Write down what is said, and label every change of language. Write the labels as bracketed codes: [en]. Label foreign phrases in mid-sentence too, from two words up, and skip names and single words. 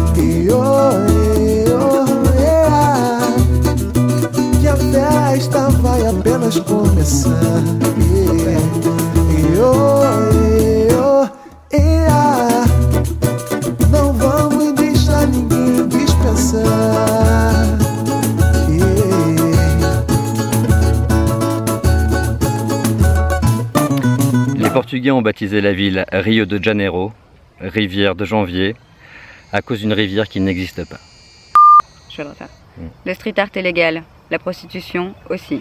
[pt] que a festa vai apenas começar. Não vamos deixar ninguém dispensar. [fr] Les Portugais ont baptisé la ville Rio de Janeiro, rivière de janvier, à cause d'une rivière qui n'existe pas. Je vais le refaire. Le [en] street art [fr] est légal, la prostitution aussi.